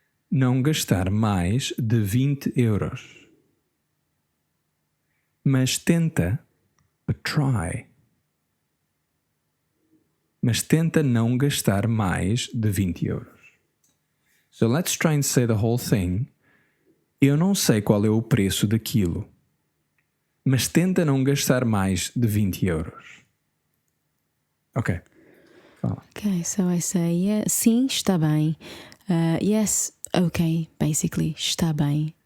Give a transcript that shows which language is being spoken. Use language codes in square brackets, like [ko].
[pt] Não gastar mais de 20 euros. Mas tenta, [en] but try. [pt] Mas tenta não gastar mais de 20 euros. [en] So let's try and say the whole thing. [pt] Eu não sei qual é o preço daquilo. Mas tenta não gastar mais de 20 euros. Ok. Fala. [en] Okay, so I say, yeah, [pt] sim, está bem. [en] Yes, okay, basically, [pt] está bem.